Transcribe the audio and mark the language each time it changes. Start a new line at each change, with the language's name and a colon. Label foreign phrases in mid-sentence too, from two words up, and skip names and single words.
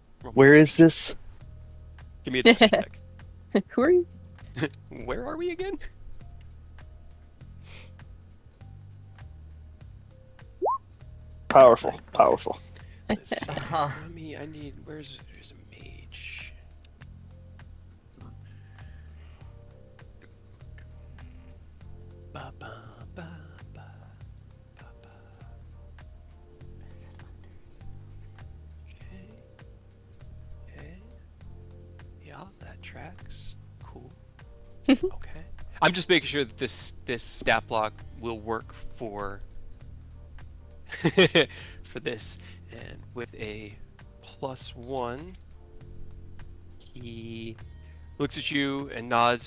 English: Where is deception. this? Give me a deception check. Who are you? Where are we again? Powerful, powerful. Let's see. Uh-huh. I need. There's a mage. Ba, ba, ba, ba, ba, ba. Okay. Okay. Yeah, that tracks. Cool. Okay. I'm just making sure that this stat block will work for for this, and with a +1, he looks at you and nods.